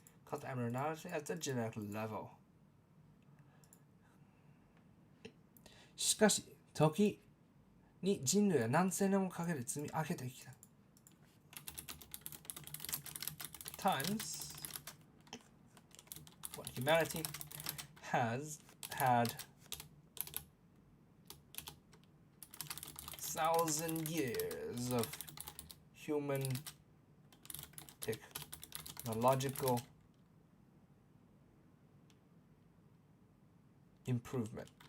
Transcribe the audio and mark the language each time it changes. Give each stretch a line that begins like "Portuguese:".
English: cause abnormality at the genetic level.
Japanese: しかし時に人類は何千年もかけて積み上げてきた。
English: Times what humanity has had 1,000 years of human technological improvement.